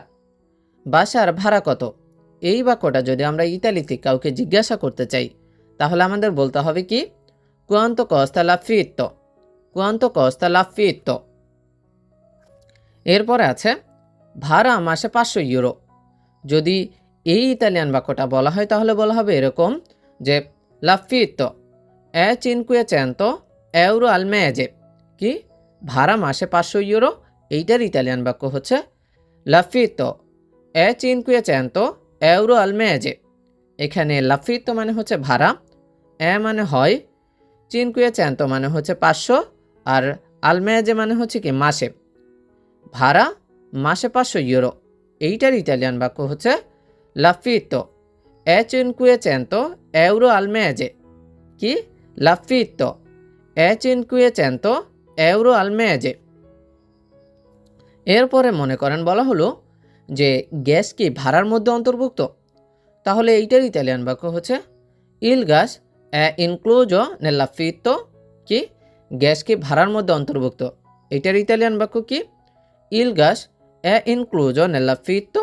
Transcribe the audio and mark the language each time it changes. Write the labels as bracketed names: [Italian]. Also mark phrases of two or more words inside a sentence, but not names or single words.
[Bangla] বাসার ভাড়া কত, এই বাক্যটা যদি আমরা ইতালিতে কাউকে জিজ্ঞাসা করতে চাই তাহলে আমাদের বলতে হবে কি [Italian] quanto costa l'affitto. quanto costa l'affitto. [Bangla] এরপরে আছে ভাড়া মাসে 500 ইউরো। যদি এই ইতালিয়ান বাক্যটা বলা হয় তাহলে বলা হবে এরকম যে [Italian] l'affitto è 500 euro al mese. [Bangla] কি ভাড়া মাসে 500 ইউরো, এইটার ইতালিয়ান বাক্য হচ্ছে [Italian] l'affitto è 500 euro al mese. [Bangla] এখানে লাফিত্তো মানে হচ্ছে ভাড়া, এ মানে হয়, 500 মানে হচ্ছে 500 আর [Italian] al mese [Bangla] মানে হচ্ছে কি মাসে। ভাড়া মাসে 500 ইউরো, এইটার ইতালিয়ান বাক্য হচ্ছে [Italian] l'affitto è 500 euro al mese. কি l'affitto è 500 euro al mese. [Bangla] এরপরে মনে করেন বলা হলো যে গ্যাস কি ভাড়ার মধ্যে অন্তর্ভুক্ত, তাহলে এইটার ইতালিয়ান বাক্য হচ্ছে [Italian] il gas è incluso nell'affitto. [Bangla] কি গ্যাস কি ভাড়ার মধ্যে অন্তর্ভুক্ত, এইটার ইতালিয়ান বাক্য কি [Italian] il gas è incluso nell'affitto.